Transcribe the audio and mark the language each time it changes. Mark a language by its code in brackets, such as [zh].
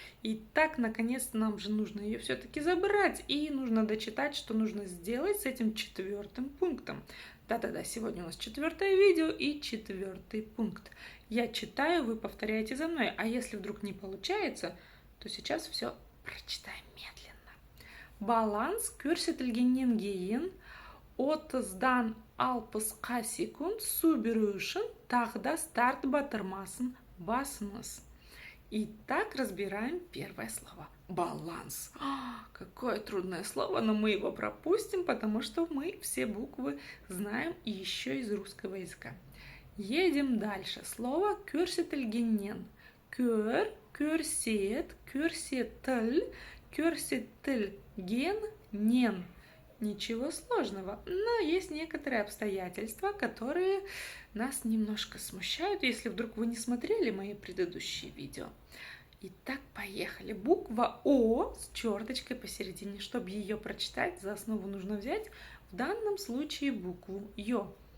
[ru] И так, наконец-то, нам же нужно ее все-таки забрать, и нужно дочитать, что нужно сделать с этим 4-м пунктом. Да-да-да, сегодня у нас 4-е видео и 4-й пункт. Я читаю, вы повторяете за мной, а если вдруг не получается, то сейчас все прочитаем медленно. [kk] Баланс көрсетілгеннен кейін 30-дан 60-қа секунд су беру үшін тағы да старт батырмасын басыңыз. [ru] Итак, разбираем первое слово. Баланс. Какое трудное слово, но мы его пропустим, потому что мы все буквы знаем и еще из русского языка. Едем дальше. Слово көрсетілгеннен. [kk] Көр, көрсет, көрсетіл, көрсетілгеннен. [ru] Ничего сложного, но есть некоторые обстоятельства, которые нас немножко смущают, если вдруг вы не смотрели мои предыдущие видео. Итак, поехали. Буква О с черточкой посередине. Чтобы ее прочитать, за основу нужно взять в данном случае букву Ё.